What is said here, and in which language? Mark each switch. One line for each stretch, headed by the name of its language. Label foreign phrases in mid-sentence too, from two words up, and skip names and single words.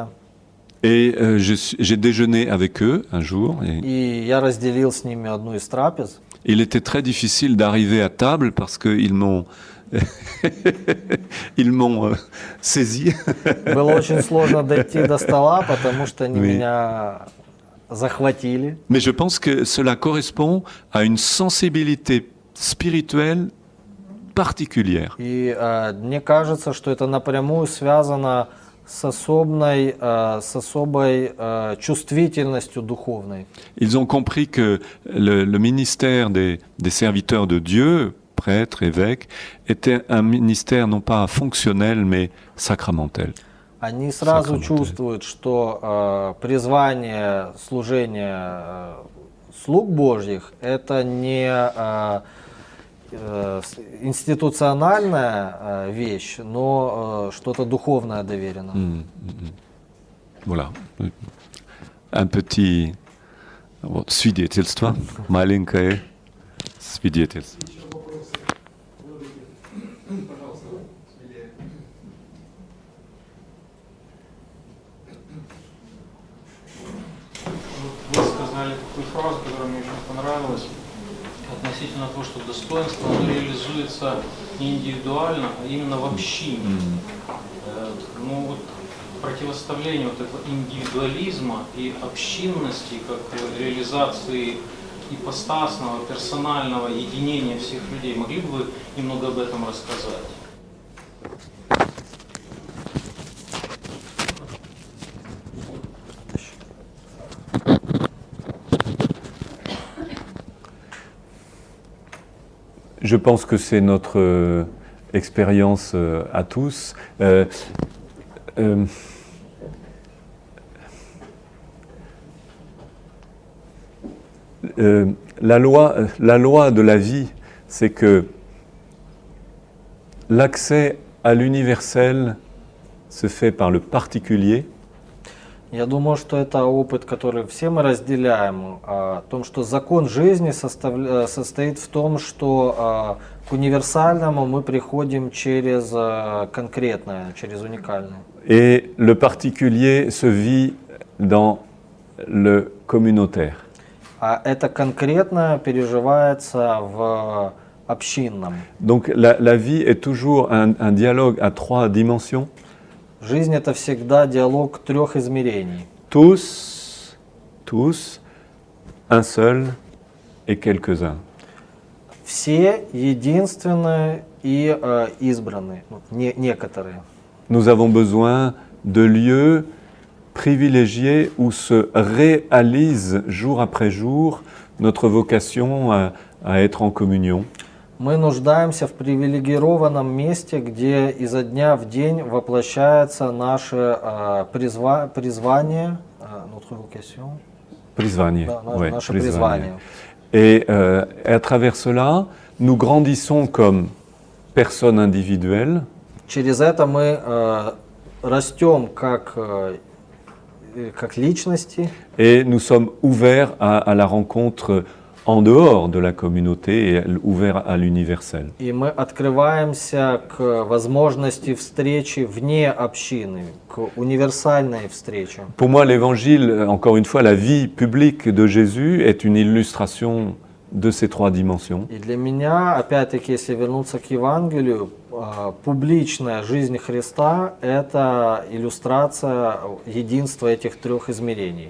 French: Et j'ai déjeuné avec eux un jour.
Russian: И я разделил с ними одну из трапез.
French: Il était très difficile d'arriver à table parce qu'ils m'ont saisi.
Russian: Было очень сложно дойти до стола, потому что они меня захватили.
French: Mais je pense que cela correspond à une sensibilité spirituelle particulière.
Russian: И мне кажется, что это напрямую связано с особой чувствительностью духовной.
French: Ils ont compris que le ministère des serviteurs de Dieu, prêtres, évêques, était un ministère non pas fonctionnel, mais sacramentel.
Russian: Они сразу чувствуют, что призвание служения слуг Божьих – это не институциональная вещь, но что-то духовное доверено.
French: Voilà. Un petit
Russian: свидетельство, маленькое свидетельство. Вы сказали такую фразу, которая мне очень понравилась, относительно того, что достоинство оно реализуется не индивидуально, а именно в общине. Ну вот противоставление вот этого индивидуализма и общинности, как реализации ипостасного, персонального единения всех людей. Могли бы вы немного об этом рассказать?
French: Je pense que c'est notre expérience à tous. La loi de la vie, c'est que l'accès à l'universel se fait par le particulier.
Russian: Я думаю, что это опыт, который все мы разделяем, о том, что закон жизни состоит в том, что к универсальному мы приходим через конкретное, через уникальное.
French: Et le particulier se vit dans le communautaire.
Russian: А это конкретное переживается в общинном.
French: Donc la vie est toujours un dialogue à 3 dimensions.
Russian: Жизнь — это всегда диалог 3 измерений.
French: Tous, un seul et quelques-uns.
Russian: Все единственные и избранные, некоторые.
French: Nous avons besoin de lieux privilégiés où se réalise jour après jour notre vocation à être en communion.
Russian: Мы нуждаемся в привилегированном месте, где изо дня в день воплощается наше призвание,
French: notre vocation,
Russian: Призвание. да,
French: Ouais,
Russian: наше призвание. призвание.
French: Et à travers cela, nous grandissons comme personnes individuelles,
Russian: Через это мы растем как личности,
French: et nous sommes ouverts à la rencontre en dehors de la communauté et ouverts à l'universel.
Russian: и мы открываемся к возможности встречи вне общины, к универсальной встрече.
French: Pour moi, l'évangile, encore une fois, la vie publique de Jésus est une illustration de ces 3 dimensions.
Russian: И для меня, опять-таки, если вернуться к Евангелию, публичная жизнь Христа – это иллюстрация единства этих 3 измерений.